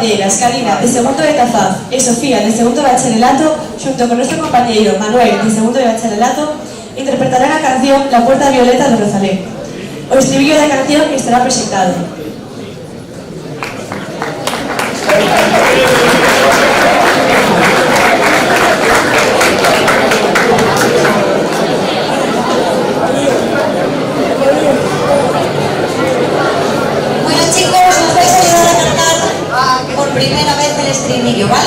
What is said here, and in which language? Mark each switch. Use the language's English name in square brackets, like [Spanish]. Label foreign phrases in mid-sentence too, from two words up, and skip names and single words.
[Galician] Ellas, Karina, de segundo de Tafaz, e Sofía, de segundo de bacharelato, xunto con nuestro compañeiro Manuel, de segundo de bacharelato, interpretarán a canción La Puerta Violeta de Rosalén. O estribillo da canción estará proxectado. [Spanish] Bueno chicos, nos vais a ayudar a cantar por primera vez el estribillo, ¿vale?